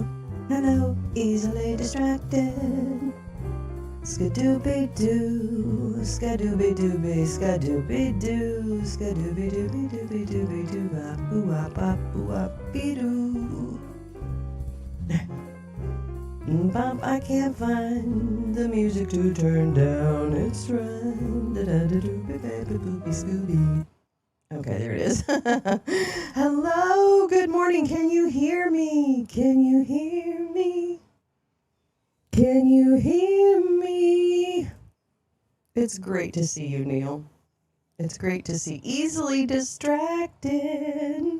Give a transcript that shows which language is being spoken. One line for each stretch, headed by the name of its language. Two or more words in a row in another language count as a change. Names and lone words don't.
English: Hello, easily distracted. Skadooby-doo, skadooby-dooby, skadooby-doo, skadooby-dooby-dooby-dooby-doo, bop-boo-wop-bop-boo-wop-bee-doo. Bop, I can't find the music to turn down. It's right. Da-da-da-doo-ba-ba-boo-bee-scooby. Okay, there it is. Hello, good morning. Can you hear me? Can you hear me? Can you hear me? It's great to see you, Neil. It's great to see. Easily distracted.